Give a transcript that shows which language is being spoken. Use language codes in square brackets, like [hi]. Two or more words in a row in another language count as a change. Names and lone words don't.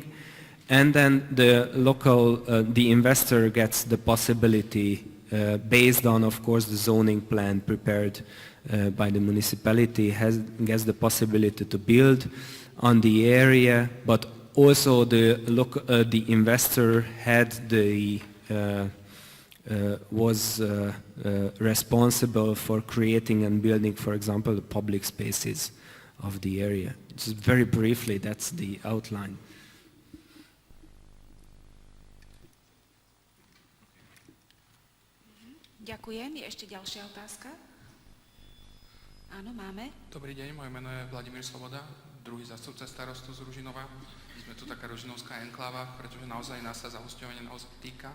[en] And then the investor gets the possibility, based on, of course, the zoning plan prepared by the municipality, gets the possibility to build on the area, but also the investor was responsible for creating and building, for example, the public spaces of the area. Just very briefly, that's the outline. [sk] Ďakujem. Je ešte ďalšia otázka? Áno, máme. Dobrý deň, moje meno je Vladimír Sloboda, druhý zástupca starostu z Ružinova. My sme tu taká ružinovská enkláva, pretože naozaj nás sa zahusťovanie naozaj týka.